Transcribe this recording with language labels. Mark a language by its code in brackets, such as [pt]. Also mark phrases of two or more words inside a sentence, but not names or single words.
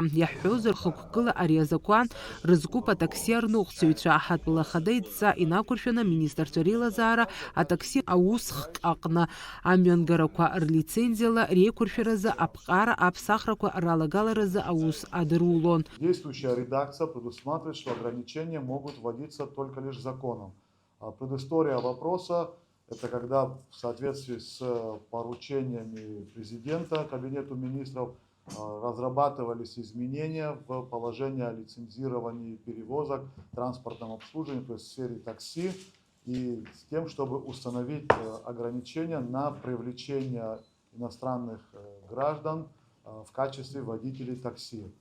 [ab] Иаҳҳәозар, хықәкыла ари азакәан рызкуп атакси арныҟәцаҩцәа. Аҳаҭтәыла ахада идҵа инақәыршәаны аминистрцәа реилазаара атакси аусхк аҟны амҩангарақәа рлицензиала реиқәыршәаразы аԥҟара аԥсахрақәа ралагаларазы аус адырулон. [ru] Действующая редакция предусматривает, что ограничения могут вводиться только лишь законом. Предыстория вопроса – это когда в соответствии с поручениями президента, Кабинету министров, разрабатывались изменения в положение о лицензировании перевозок, транспортном обслуживании, то есть в сфере такси, и с тем, чтобы установить ограничения на привлечение иностранных граждан в качестве водителей такси.